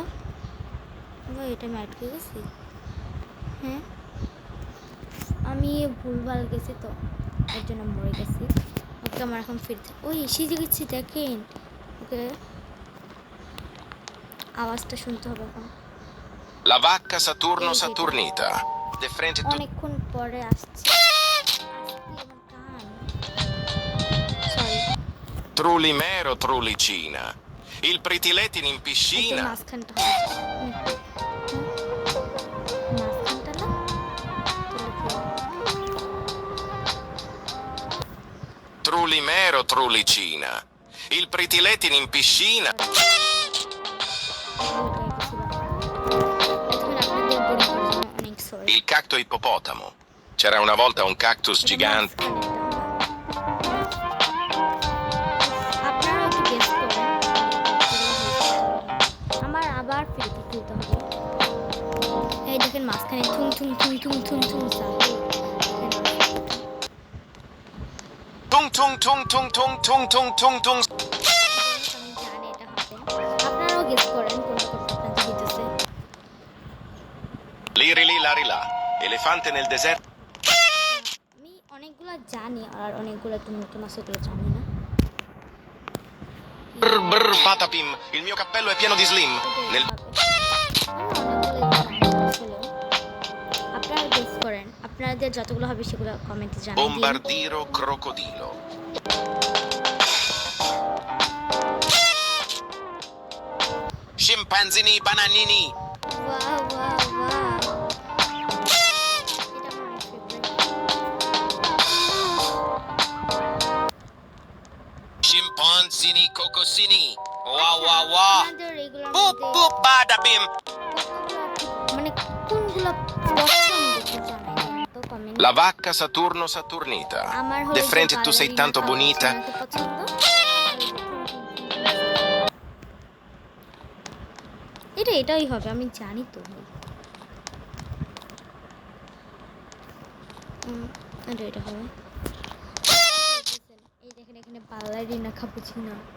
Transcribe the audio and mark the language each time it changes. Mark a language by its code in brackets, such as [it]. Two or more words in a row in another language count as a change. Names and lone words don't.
[bn] এটা আমি আটকে গেছি। হ্যাঁ, আমি ভুলভাল গেছি তো, এর জন্য মরে গেছি। ওকে আমার এখন ফিরতে ওই এসে গেছি দেখেন। ওকে আওয়াজটা শুনতে হবে এখন। [it] La vacca Saturno Saturnita. De frente tu... [bn] অনেকক্ষণ পরে আসছে। সরি [it] Trulimero Trulicina. Il pretiletin in [bn] একটু [it] piscina. [bn] মাঝখানটা হবে। মাঝখানটা না [it] Trulimero Trulicina. Il pretiletin in piscina. Il cacto ippopotamo. C'era una volta un cactus gigante. [bn] আপনারা একটু গেস করেন। আমার আবার ফিরতে খুলতে হবে। এই দেখেন মাঝখানে থুম থুম থুম থুম থুম থুম Tung tung tung tung tung tung tung tung tung. আমি জানি এটা হবে। আপনারাও গেস করেন কোনটা কোনটা আপনাদের দিতেছে। [it] Liri li lari la. Elefante nel deserto. [bn] আমি অনেকগুলা জানি আর অনেকগুলো একটু নতুন আছে ওগুলো জানি না। [it] Brr brr patapim. Il mio cappello è pieno di slim. Nel... [bn] আপনারা গেস করেন। আপনাদের যতগুলো হবে সেগুলো কমেন্টে জানান। [it] Bombardiro crocodilo. Scimpanzini bananini. ওয়াও ওয়াও ওয়াও। Scimpanzini cocosini. [en] Wow wow wow. [bn] আপনাদের এগুলোর Boop মধ্যে boop badabim. মানে কোনগুলো পছন্দ একটু জানাই তো কমেন্ট। [it] La vacca Saturno Saturnita. [bn] আমার [it] De frente tu sei tanto bonita. [bn] পছন্দ। এটাই হবে আমি জানি তো ভাই। এটা হবে। এই দেখেন এখানে বালারিনা কাপুচিনো।